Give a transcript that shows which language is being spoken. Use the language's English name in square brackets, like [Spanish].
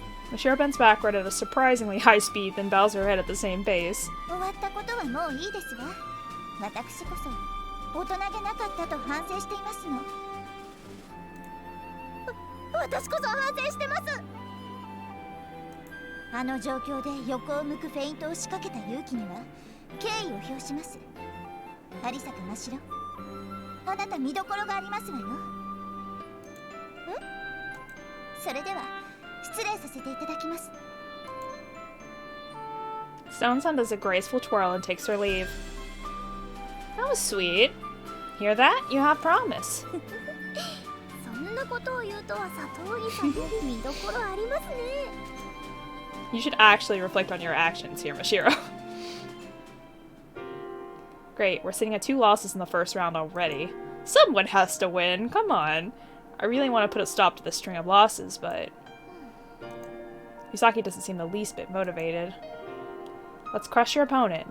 [English] Mashiro bends backward at a surprisingly high speed, then bows her head at the same pace. [Japanese] 終わったことはもういいですわ。私こそ大人げなかったと反省していますの。私こそ反省してます。あの状況で横を向くフェイントを仕掛けた勇気には敬意を表します。有坂真白、あなた見どころがありますわよ。それでは失礼させていただきます。 [English] Stone-san does a graceful twirl and takes her leave. That was sweet. Hear that? You have promise. [Japanese] そんなことを言うとは佐藤さんも見どころありますね。 [English] You should actually reflect on your actions here, Mashiro. Great, we're sitting at 2 losses in the first round already. Someone has to win, come on. I really want to put a stop to this string of losses, but... Yusaki doesn't seem the least bit motivated. Let's crush your opponent.